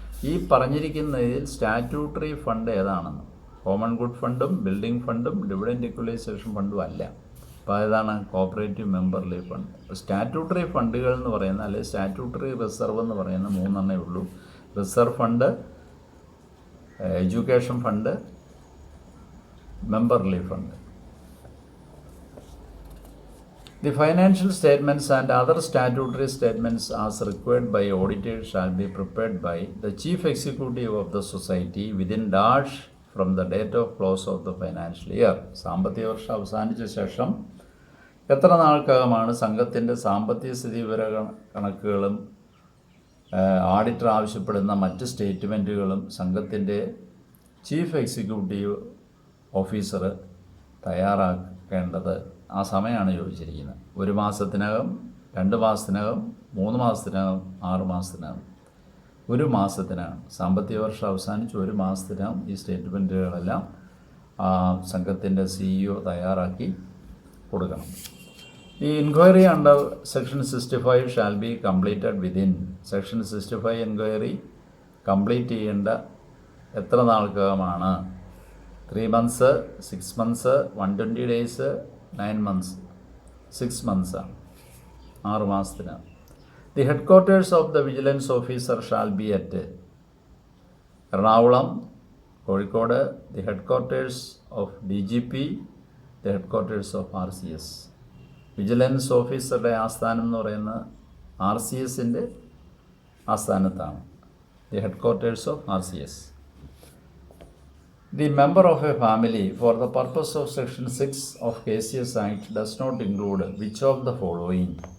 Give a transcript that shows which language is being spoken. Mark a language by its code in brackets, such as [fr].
[ml] ഈ പറഞ്ഞിരിക്കുന്നതിൽ statutory fund ഏതാണെന്ന്? Common good ഫണ്ടും ബിൽഡിംഗ് ഫണ്ടും ഡിവിഡൻഡ് ഈക്വലൈസേഷൻ ഫണ്ടും അല്ല. അപ്പോൾ ഏതാണ്? Cooperative member relief fund. Statutory ഫണ്ടുകൾ എന്ന് പറയുന്ന അല്ലെങ്കിൽ സ്റ്റാറ്റ്യൂട്ടറി റിസർവ് എന്ന് പറയുന്ന 3 ഉള്ളൂ. Reserve fund, education fund, member relief fund. [en] The financial statements and other statutory statements as required by auditors shall be prepared by the chief executive of the society within dash from the date of close of the financial year. [ml] സാമ്പത്തിക വർഷം അവസാനിച്ച ശേഷം എത്ര നാൾക്കകമാണ് സംഘത്തിൻ്റെ സാമ്പത്തിക സ്ഥിതി വിവര കണക്കുകളും ഓഡിറ്റർ ആവശ്യപ്പെടുന്ന മറ്റ് സ്റ്റേറ്റ്മെൻറ്റുകളും സംഘത്തിൻ്റെ ചീഫ് എക്സിക്യൂട്ടീവ് ഓഫീസർ തയ്യാറാക്കേണ്ടത്? ആ സമയമാണ് ചോദിച്ചിരിക്കുന്നത്. 1 മാസത്തിനകം, 2 മാസത്തിനകം, 3 മാസത്തിനകം, 6 മാസത്തിനകം. ഒരു മാസത്തിനാണ്. സാമ്പത്തിക വർഷം അവസാനിച്ച് ഒരു മാസത്തിനകം ഈ സ്റ്റേറ്റ്മെൻറ്റുകളെല്ലാം സംഘത്തിൻ്റെ CEO തയ്യാറാക്കി കൊടുക്കണം. [en] The inquiry under [ml] Section 65 shall be completed within Section 65 inquiry complete ചെയ്യേണ്ട എത്ര നാൾക്കകമാണ്? [en] 3 months, 6 months, 120 days, 9 months. 6 months [ml] ആണ്, 6 മാസത്തിനാണ്. [en] The headquarters of the vigilance officer shall be at Ernakulam, Kozhikode. The headquarters of DGP, the headquarters of RCS. [ml] Vigilance ഓഫീസറുടെ ആസ്ഥാനം എന്ന് പറയുന്നത് RCSൻ്റെ ആസ്ഥാനത്താണ്. [en] The headquarters of RCS. The member of a family for the purpose of section 6 of KCS Act does not include which of the following.